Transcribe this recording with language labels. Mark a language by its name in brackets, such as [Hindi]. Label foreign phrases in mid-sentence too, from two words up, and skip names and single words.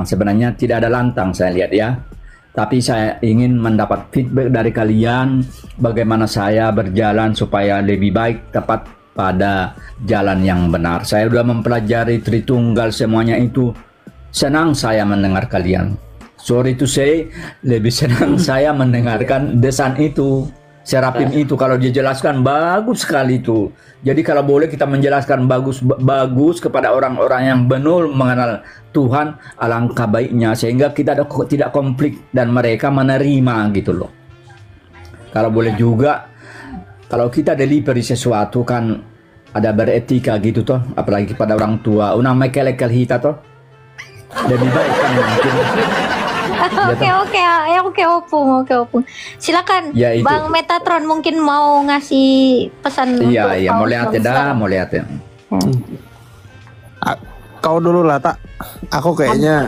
[Indonesian] Sebenarnya tidak ada lantang saya lihat ya. Tapi saya ingin mendapat feedback dari kalian bagaimana saya berjalan supaya lebih baik, tepat pada jalan yang benar. Saya sudah mempelajari Tritunggal semuanya itu. Senang saya mendengar kalian. [English] Sorry to say, [Indonesian] lebih senang saya mendengarkan Desan itu, Serapim itu. Kalau dia jelaskan bagus sekali itu. Jadi kalau boleh kita menjelaskan bagus kepada orang-orang yang benar mengenal Tuhan, alangkah baiknya, sehingga kita tidak konflik dan mereka menerima gitu loh. Kalau boleh juga, kalau kita delivery sesuatu kan ada beretika gitu toh, apalagi kepada orang tua. [Batak Toba] Unang may kelekal hita toh, [Indonesian] lebih baik kan mungkin. Oke, Opung. Silakan, ya, Bang Metatron mungkin mau ngasih pesan. Iya, mau lihat ya. Kau dulu lah, Tak. Aku kayaknya